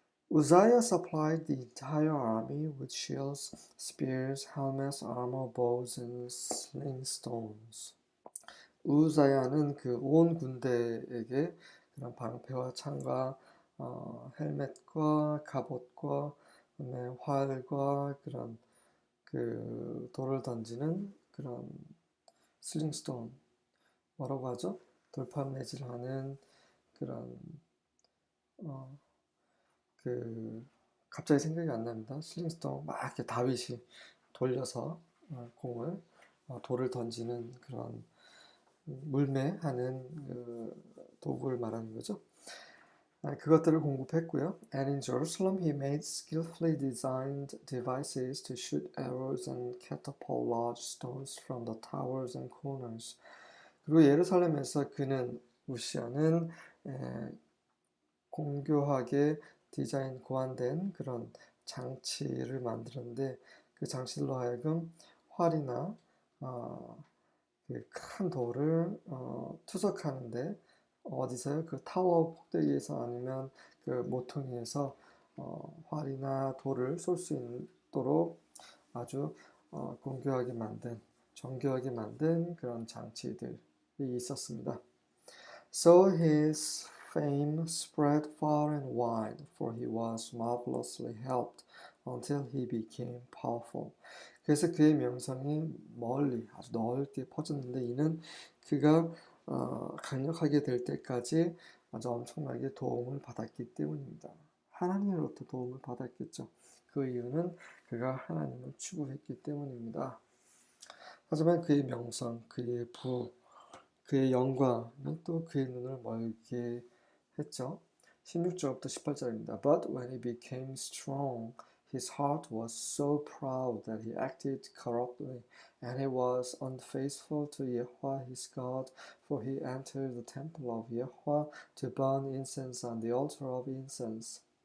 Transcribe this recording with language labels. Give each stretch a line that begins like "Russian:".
English: Uzziah supplied the entire army with shields, spears, helmets, armor, bows, and sling stones.
Korean: 우자야는 그 온 군대에게 그런 방패와 창과 헬멧과 갑옷과 그다음에 활과 그런 그 돌을 던지는 그런 슬링스톤 뭐라고 하죠? 돌판매질하는 그런 어, 그 갑자기 생각이 안 납니다. 슬링스톤 막 이렇게 다윗이 돌려서 공을 돌을 던지는 그런 물매하는 도구를 말하는 거죠. 그것들을 공급했고요.
English: And in Jerusalem he made skillfully designed devices to shoot arrows and catapult large stones from the towers and corners.
Korean: 그리고 예루살렘에서 그는 우시아는 공교하게 디자인 고안된 그런 장치를 만들었는데 그 장치로 하여금 활이나 큰 돌을 투석하는데 어디서요? 그 타워 꼭대기에서 아니면 그 모퉁이에서 활이나 돌을 쏠 수 있도록 아주 공교하게 만든 정교하게 만든 그런 장치들이 있었습니다.
English: So his fame spread far and wide, for he was marvelously helped until he became powerful.
Korean: 그래서 그의 명성이 멀리 아주 넓게 퍼졌는데 이는 그가 강력하게 될 때까지 아주 엄청나게 도움을 받았기 때문입니다. 하나님으로부터 도움을 받았겠죠. 그 이유는 그가 하나님을 추구했기 때문입니다. 하지만 그의 명성, 그의 부, 그의 영광이 또 그의 눈을 멀게 했죠. 16절부터 18절입니다.
English: But when he became strong, his heart was so proud that he acted corruptly, and he was unfaithful to Yahweh his God, for he entered the temple of Yahweh to burn incense on the altar of incense.